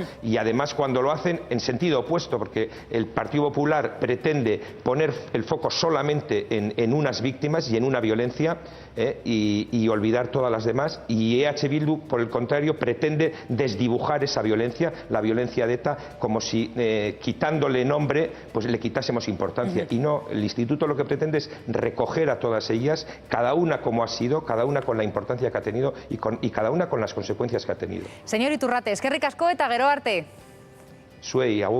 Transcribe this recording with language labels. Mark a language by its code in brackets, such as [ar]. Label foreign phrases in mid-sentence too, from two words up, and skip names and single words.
[es] Y además, cuando lo hacen en sentido opuesto, porque el Partido Popular pretende poner el foco solamente en unas víctimas y en una violencia y olvidar todas las demás, y EH Bildu, por el contrario, pretende desdibujar esa violencia, la violencia de ETA, como si quitándole nombre pues le quitásemos importancia. Y no, el Instituto lo que pretende es recoger a todas ellas, cada una como ha sido, cada una con la importancia que ha tenido y cada una con las consecuencias que ha tenido. [eu] Señor Iturrate, eskerrik asko eta gero arte. Zuei, agur.